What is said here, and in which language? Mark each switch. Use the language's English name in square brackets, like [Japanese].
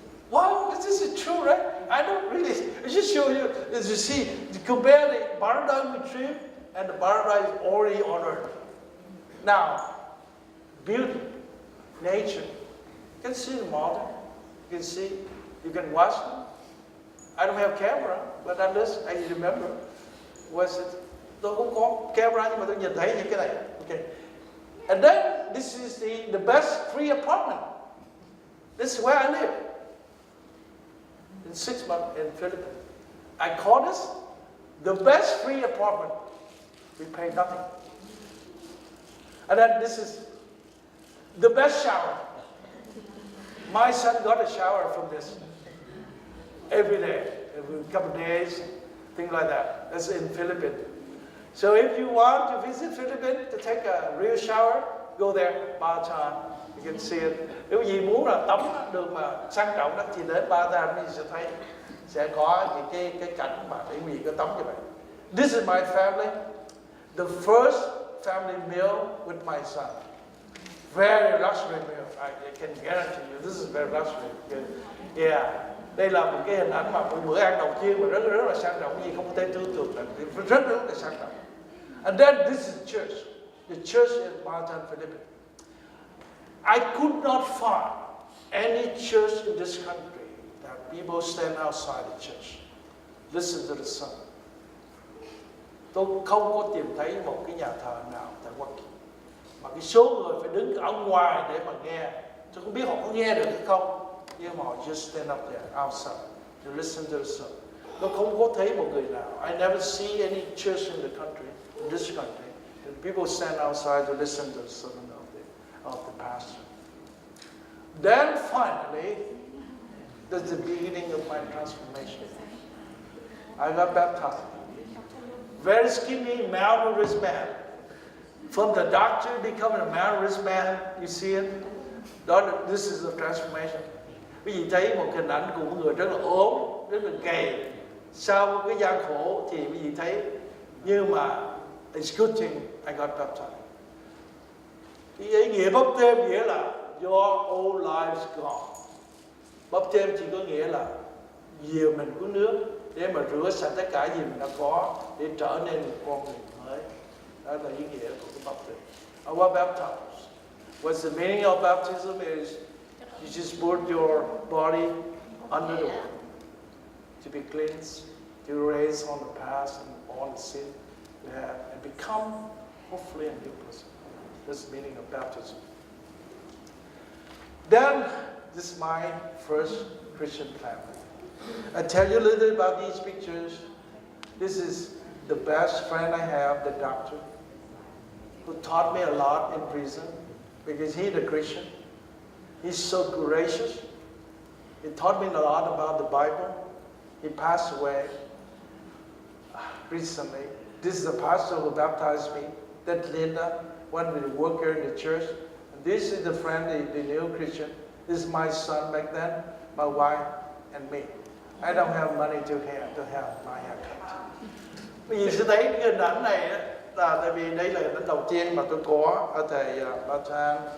[English] Wow, this is true, right? I don't really. I just show you, as you see, to compare the paradise we dream and the paradise already on earth. Now, beauty, nature. You can see the mountain. You can see. You can watch them. I don't have camera, but at least I remember. Was it? [Vietnamese] Tôi không có camera nhưng mà tôi nhìn thấy những cái này. [English] Okay. And then this is the best free apartment. This is where I live. In 6 months in Philippines. I call this the best free apartment. We pay nothing. And then this is the best shower. My son got a shower from this every day, every couple of days, things like that. That's in Philippines. So if you want to visit Philippines to take a real shower, go there, Bataan. You can see it. [Vietnamese] Nếu gì muốn là tắm được mà sang trọng đó thì đến Bataan thì sẽ thấy sẽ có những cái cảnh mà để quý vị có tắm như vậy. [English] This is my family. The first family meal with my son. Very luxury meal. I can guarantee you this is very luxury. Yeah. [Vietnamese] Đây là một cái hình ảnh mà một bữa ăn đầu tiên mà rất là sang trọng, gì không thể tưởng tượng được, rất là sang trọng. [English] And then this is church, the church in Bataan, Philippines. I could not find any church in this country that people stand outside the church, listen to the song. [Vietnamese] Tôi không có tìm thấy một cái nhà thờ nào tại Hoa Kỳ mà cái số người phải đứng ở ngoài để mà nghe. Tôi không biết họ có nghe được hay không. Nhưng mà họ [English] just stand up there outside to listen to the song. [Vietnamese] Tôi không có thấy một người nào. [English] I never see any church in the country, in this country, that people stand outside to listen to the sermon of the pastor. Then finally, that's the beginning of my transformation. I got baptized. Very skinny, malnourished man. From the doctor becoming a malnourished man, you see it? This is the transformation. [Vietnamese] Quý vị thấy một hình ảnh của một người rất là ốm, rất là gầy. Sau cái gian khổ thì quý vị thấy, nhưng mà [English] it's good thing I got baptized. [Vietnamese] Cái ý nghĩa báp têm nghĩa là [English] your old lives gone. [Vietnamese] Báp têm chỉ có nghĩa là dìu mình của nước để mà rửa sạch tất cả gì mình đã có để trở nên một con người mới. Đó là ý nghĩa của cái báp têm. [English] I was baptized. What's the meaning of baptism is you just put your body under the water to be cleansed, to erase on the past and all the sin you have, and become hopefully a new person. That's the meaning of baptism. Then, this is my first Christian family. I tell you a little bit about these pictures. This is the best friend I have, the doctor, who taught me a lot in prison because he's a Christian. He's so gracious. He taught me a lot about the Bible. He passed away recently. This is the pastor who baptized me. That's Linda, one of the workers in the church. And this is the friend, the new Christian. This is my son back then, my wife, and me. I don't have money to have my haircut. [Vietnamese] Bởi vì sẽ thấy cái hình ảnh này á, là tại vì đây là hình ảnh đầu tiên mà tôi có ở thầy bà Tran.